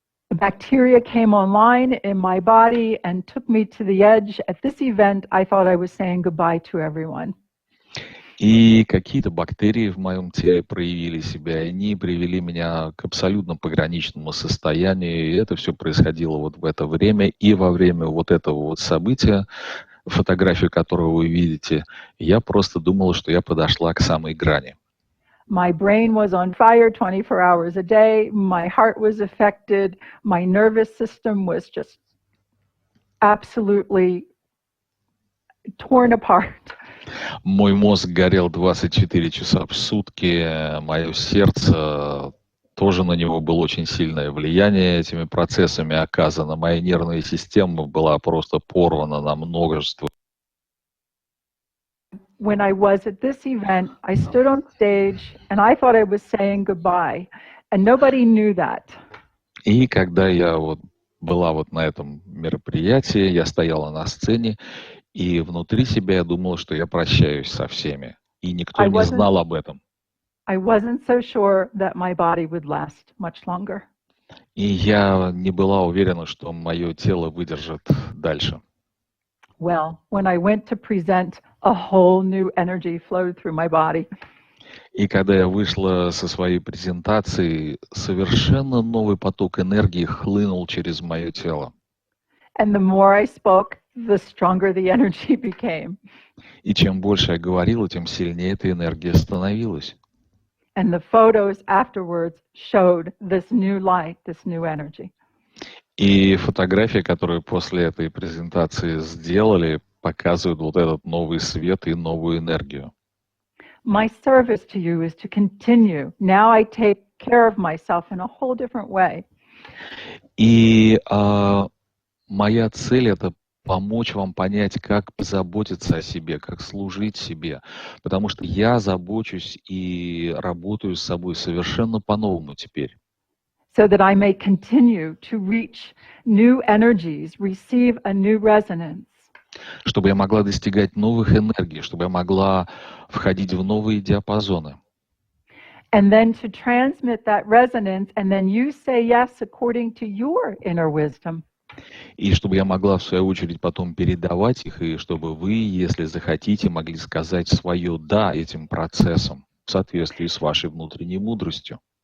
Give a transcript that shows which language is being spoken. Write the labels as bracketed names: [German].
[English] A bacteria came online in my body and took me to the edge. At this event, I thought I was saying goodbye to everyone. [Russian] И какие-то бактерии в моем теле проявили себя, и они привели меня к абсолютно пограничному состоянию. И это все происходило вот в это время. И во время вот этого вот события, фотографию которого вы видите, я просто думала, что я подошла к самой грани. [English] My brain was on fire 24 hours a day. My heart was affected. My nervous system was just absolutely torn apart. [Russian] Мой мозг горел 24 часа в сутки, мое сердце тоже на него было очень сильное влияние этими процессами оказано. Моя нервная система была просто порвана на множество. [English] When I was at this event, I stood on stage and I thought I was saying goodbye, and nobody knew that. [Russian] И когда я была на этом мероприятии, я стояла на сцене, и внутри себя я думала, что я прощаюсь со всеми. И никто не знал об этом. [English] I wasn't so sure that my body would last much longer. [Russian] И я не была уверена, что мое тело выдержит дальше. [English] Well, when I went to present, a whole new energy flowed through my body. [Russian] И когда я вышла со своей презентацией, совершенно новый поток энергии хлынул через мое тело. [English] And the more I spoke, the stronger the energy became. [Russian] И чем больше я говорила, тем сильнее эта энергия становилась. [English] And the photos afterwards showed this new light, this new energy. [Russian] И фотографии, которые после этой презентации сделали, показывают этот новый свет и новую энергию. [English] My service to you is to continue. Now I take care of myself in a whole different way. [Russian] И моя цель — это помочь вам понять, как позаботиться о себе, как служить себе. Потому что я забочусь и работаю с собой совершенно по-новому теперь. [English] So that I may continue to reach new energies, receive a new resonance. [Russian] Чтобы я могла достигать новых энергий, чтобы я могла входить в новые диапазоны. [English] And then to transmit that resonance, and then you say yes according to your inner wisdom. [Russian] И чтобы я могла, в свою очередь, потом передавать их, и чтобы вы, если захотите, могли сказать свое «да» этим процессам в соответствии с вашей внутренней мудростью.